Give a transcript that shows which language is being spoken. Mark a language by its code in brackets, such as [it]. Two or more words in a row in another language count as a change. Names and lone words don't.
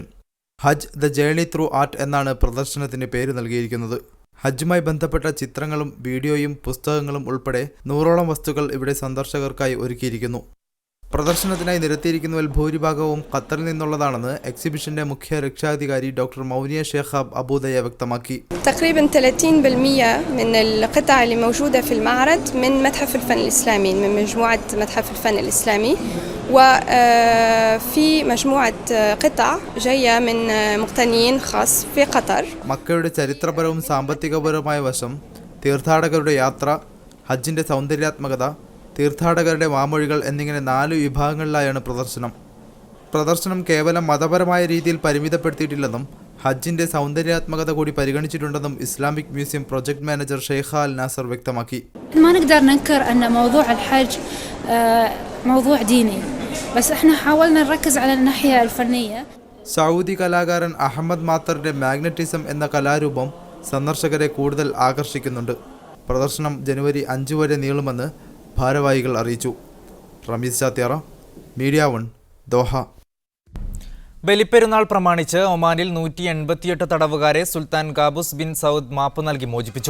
[ml] ഹജ്ജ് ദ ജേർണി ത്രൂ ആർട്ട് എന്നാണ് പ്രദർശനത്തിന് പേര് നൽകിയിരിക്കുന്നത്. ഹജ്ജുമായി ബന്ധപ്പെട്ട ചിത്രങ്ങളും വീഡിയോയും പുസ്തകങ്ങളും ഉൾപ്പെടെ 100ഓളം വസ്തുക്കൾ ഇവിടെ സന്ദർശകർക്കായി ഒരുക്കിയിരിക്കുന്നു. പ്രദർശനത്തിനായി നിരത്തിയിരിക്കുന്നതിൽ ഭൂരിഭാഗവും ഖത്തറിൽ നിന്നുള്ളതാണെന്ന് എക്സിബിഷന്റെ മുഖ്യ രക്ഷാധികാരി ഡോക്ടർ മൗനിയ ഷേഖാബ് അബൂദയ വ്യക്തമാക്കി. [ar] تقريبا 30% من القطع اللي موجودة في المعرض من متحف الفن الإسلامي، من مجموعة متحف الفن الإسلامي، وفي مجموعة قطع جاية من مقتنيين خاص في قطر. [ml] മക്കയുടെ ചരിത്രപരവും സാമ്പത്തികപരവുമായ വശം, തീർത്ഥാടകരുടെ യാത്ര, ഹജ്ജിന്റെ സൗന്ദര്യാത്മകത, തീർത്ഥാടകരുടെ വാമൊഴികൾ എന്നിങ്ങനെ 4 വിഭാഗങ്ങളിലായാണ് പ്രദർശനം കേവലം മതപരമായ രീതിയിൽ പരിമിതപ്പെടുത്തിയിട്ടില്ലെന്നും ഹജ്ജിന്റെ സൗന്ദര്യാത്മകത കൂടി പരിഗണിച്ചിട്ടുണ്ടെന്നും ഇസ്ലാമിക് മ്യൂസിയം [en] project manager [ml] ഷെയ്ഖ അൽ നാസർ വ്യക്തമാക്കി. [ar] ما نقدر ننكر أن موضوع الحج موضوع ديني بس احنا حاولنا نركز على الناحية الفنية. [ml] സൗദി കലാകാരൻ അഹമ്മദ് മാത്തറിന്റെ മാഗ്നറ്റിസം എന്ന കലാരൂപം സന്ദർശകരെ കൂടുതൽ ആകർഷിക്കുന്നുണ്ട്. പ്രദർശനം ജനുവരി 5 വരെ നീളുമെന്ന് ഭാരവാഹികൾ അറിയിച്ചു. റമീസ് ചാത്യാറ, മീഡിയ 1, ദോഹ. ബലിപ്പെരുന്നാൾ പ്രമാണിച്ച് ഒമാനിൽ 188 തടവുകാരെ സുൽത്താൻ ഖാബൂസ് ബിൻ സൗദ് മാപ്പ് നൽകി മോചിപ്പിച്ചു.